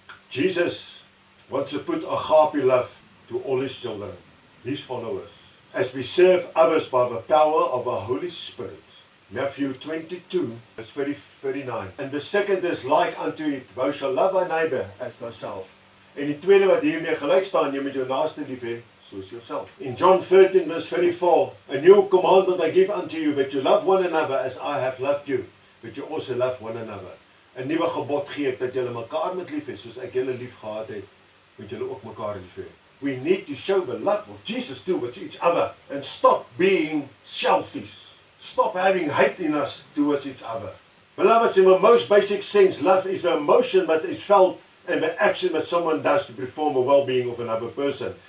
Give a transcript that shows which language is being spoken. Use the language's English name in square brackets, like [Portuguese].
[English] Jesus wants to put agape love to all His children, His followers, as we serve others by the power of the Holy Spirit. Matthew 22, verse 39. And the second is like unto it, thou shalt love thy neighbor as thyself. [Afrikaans] En die tweede wat hiermee gelyk staan, jy moet jou naaste lief hê soos yourself. [English] In John 13, verse 34, a new commandment I give unto you, that you love one another as I have loved you, that you also love one another. [Afrikaans] 'n Nuwe gebod gee ek dat julle mekaar moet lief hê, soos ek julle lief gehad het, moet julle ook mekaar lief hê. [English] We need to show the love of Jesus towards each other and stop being selfish. Stop having hate in us towards each other. Beloveds, in the most basic sense, love is the emotion that is felt and the action that someone does to perform the well-being of another person.